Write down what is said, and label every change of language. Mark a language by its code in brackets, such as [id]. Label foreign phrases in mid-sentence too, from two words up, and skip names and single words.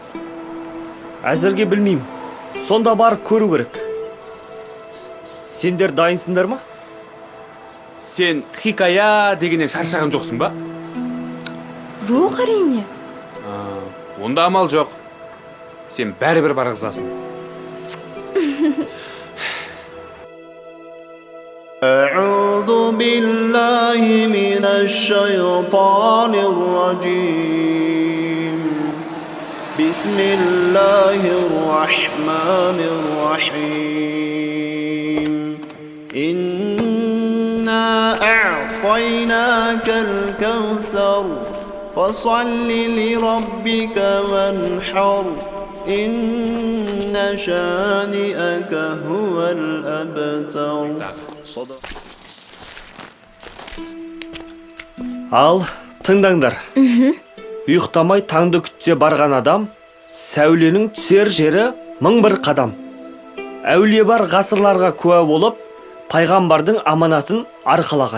[kk] Әзірге білмеймін. Сонда бар көру керек. Сендер дайынсыңдар ма? Сен хикая дегеннен шаршаған жоқсың ба? Жоқ, әрине. Онда амал жоқ. Сен бәрібір барғызасың. [ar] أعوذ بالله من الشيطان الرجيم بسم الله الرحمن الرحيم إنا أعطيناك الكوثر فصل لربك وانحر إن شانئك هو الأبتر. [kk] Ал, тыңдаңдар. Ұйықтамай таңды күтсе барған адам, сәуленің түсер жері 1001 қадам. Әулие бар ғасырларға куә болып, пайғамбардың аманатын арқалаған.